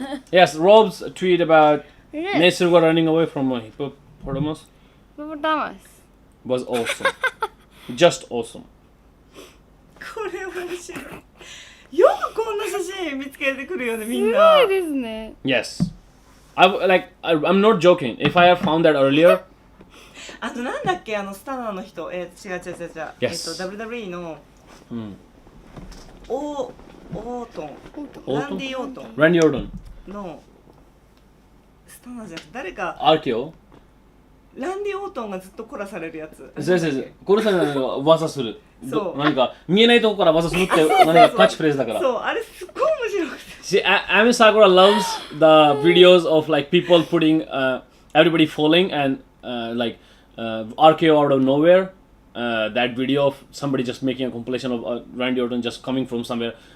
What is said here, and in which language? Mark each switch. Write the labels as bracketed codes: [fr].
[en] Yes, Rob's tweet about Nesruga running away from a hippopotamus was awesome. Just awesome. [ja] これ面白い。よくこんな写真見つけてくるよねみんな。すごいですね。 [en] Yes. I'm not joking. If I have found that earlier. [ja] なんだっけスタナの人。違う。WWE のオートン。ランディ・オートン。ランディ・オートンのスタナじゃなくて誰か。アーキオ。ランディ・オートンがずっと凝らされるやつ。そう。殺されないの技する。そう。何か見えないとこから技するって何かキャッチフレーズだから。そう、あれすっごい面白くて。 [en] See, Ami Sakura loves the videos of like people putting everybody falling and like RKO out of nowhere. That video of somebody just making a compilation of Randy Orton just coming from somewhere.